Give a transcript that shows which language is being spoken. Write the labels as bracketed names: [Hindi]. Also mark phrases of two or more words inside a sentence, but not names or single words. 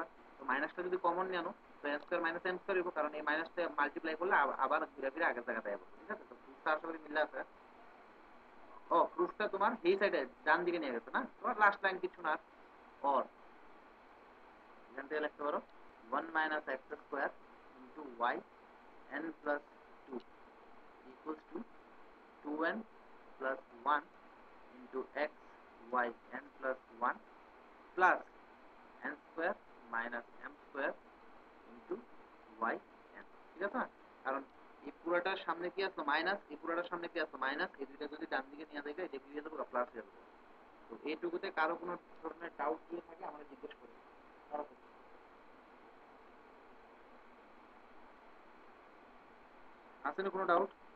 [Bangla] তো মাইনাসটা যদি কমন নিয়ে আনো তো [English] n square minus m square [Bangla] হবে, কারণ এই মাইনাসটা মাল্টিপ্লাই করলে আবার ঘুরে ফিরে আগের জায়গায় যাবে। ঠিক আছে, তো প্রুফটা আশা করি মিলে আছে। ও প্রুফটা তোমার এই সাইডে ডান দিকে নিয়ে গেছে না, তোমার [English] last line [Bangla] কিছু না, অর এখান থেকে লিখতে পারো [English] 1 minus x square into y n [Bangla] plus 2 equals to 2n plus 1 into x y n plus 1 plus n square minus m square into y n। ঠিক আছে না, কারণ এই পুরোটার সামনে কি আসলো মাইনাস, এই পুরোটার সামনে কি আসলো মাইনাস, এই দুইটা যদি ডান দিকে নিয়ে যায় এটা কি হয়ে যাবে প্লাস হয়ে যাবে। তো এইটুকুতে কারো কোনো ধরনের ডাউট দিয়ে থাকে আমরা জিজ্ঞেস করি, কারো আছে না কোনো ডাউট?